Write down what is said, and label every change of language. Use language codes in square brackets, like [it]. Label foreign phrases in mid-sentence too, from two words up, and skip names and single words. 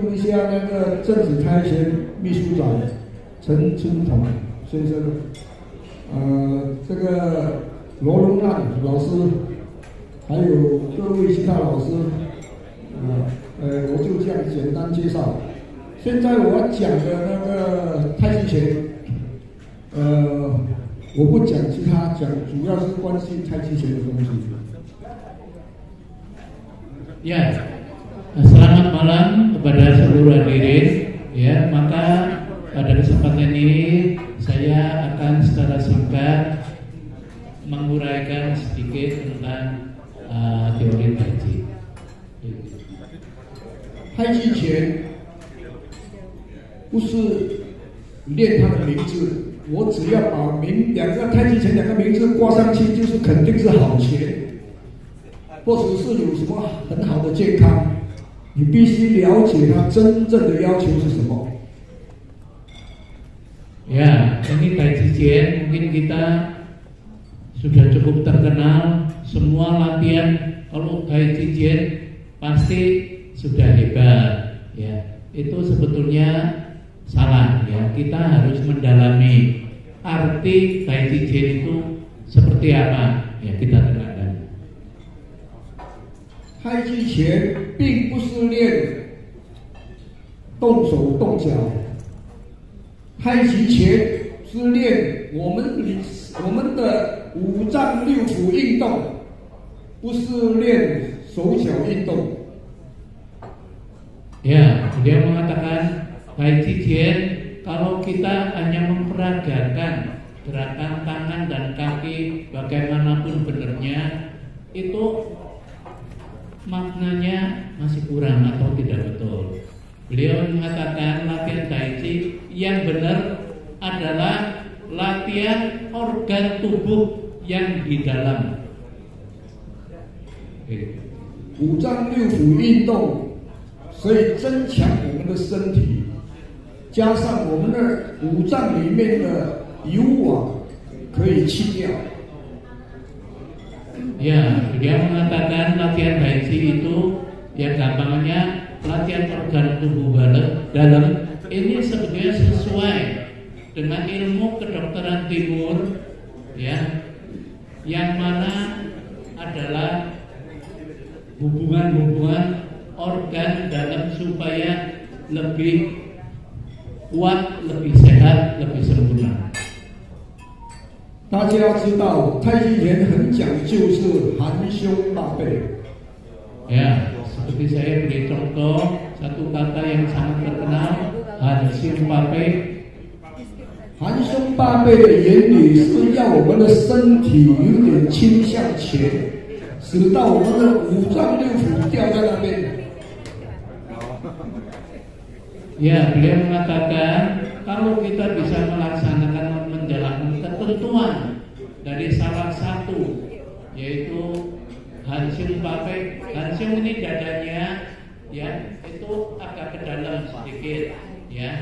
[zh] 家那个正子开贤秘书长陈春同先生，这个罗荣让老师，还有各位其他老师，我就这样简单介绍。现在我要讲的那个太极拳，我不讲其他，讲主要是关心太极拳的东西。 [id] Ya, selamat malam kepada seluruh hadirin. Ya, maka pada kesempatan ini saya akan secara singkat menguraikan sedikit tentang teori taiji. [zh] 太极拳不是练它的名字，我只要把两个太极拳两个名字挂上去，就是肯定是好拳，或者是有什么很好的健康。你必须了解它真正的要求是什么。 [id] Ya, ini [zh] 太极拳 [id] mungkin kita sudah cukup terkenal. Semua latihan kalau [zh] 太极拳 [id] pasti sudah hebat. Ya, itu sebetulnya salah. Ya, kita harus mendalami arti [zh] 太极拳 [id] itu seperti apa. Ya, kita dengarkan. [zh] 太极拳并不是练动手动脚，太极拳是练我们的五脏六腑运动，不是练手脚运动。 [id] Ya, beliau mengatakan [zh] 太极拳 [id] kalau kita hanya memperagakan gerakan tangan dan kaki bagaimanapun benarnya, itu maknanya masih kurang atau tidak betul. Beliau mengatakan latihan taiji yang benar adalah latihan organ tubuh yang di dalam. [zh] 五脏六腑运动，所以增强我们的身体，加上我们的五脏里面的油网可以去掉。 [id] Ya, dia mengatakan latihan taiji itu yang gampangnya latihan organ tubuh dalam ini sebetulnya sesuai dengan ilmu kedokteran timur, ya, yang mana adalah hubungan-hubungan organ dalam supaya lebih kuat, lebih sehat, lebih sempurna. [zh] 大家知道太极拳很讲究是含胸拔背。 [id] Ya, seperti saya beri contoh satu kata yang sangat terkenal, [zh] 含胸拔背. 含胸拔背的原理是要我们的身体有点倾向前，使到我们的五脏六腑掉在那边。 [id] Ya, beliau mengatakan kalau kita bisa melaksanakan menjalankan ketentuan dari salah satu, yaitu [zh] 含胸拔背. [id] Hanshung ini dadanya, ya, itu agak ke dalam sedikit, ya.